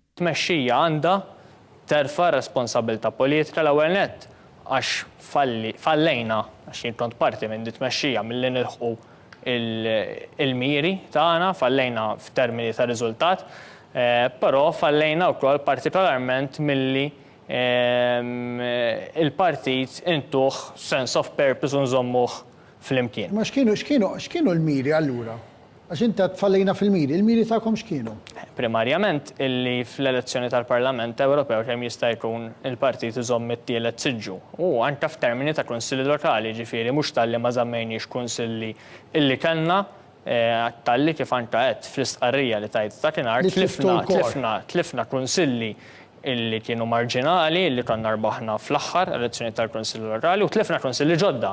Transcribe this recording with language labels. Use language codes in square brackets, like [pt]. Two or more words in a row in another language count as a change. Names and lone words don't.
[mt] Tmexxija għandha terfa' responsabilità politika l-ewwel nett għax fallejna għax jien kont parti minn di tmexxija milli nilħqu il-miri tagħna, fallejna f'termini ta' riżultat, però fallejna wkoll partikolarment milli il-partit intuħ [en] sense of purpose [mt] u nżommuh fl-imkien. Ma x'kienu l-miri allura? Għax inta tfallejna fil-miri, il-miri tagħkom x'kienu? Primarjament illi fl-elezzjoni tal-Parlament Ewropew kemm jista' jkun il-partit iżomm it-tielet siġġu. U anke f'termini ta' kunsilli lokali, ġifieri mhux talli ma żammejniex kunsilli illi kellna talli kif anke qed fl-istqarrija li tajt ta' kienar tlifna kunsilli illi kienu marġinali, illi konna rbaħna fl-aħħar elezzjoni tal-Konsilli Lokali u tlifna konsilli ġodda.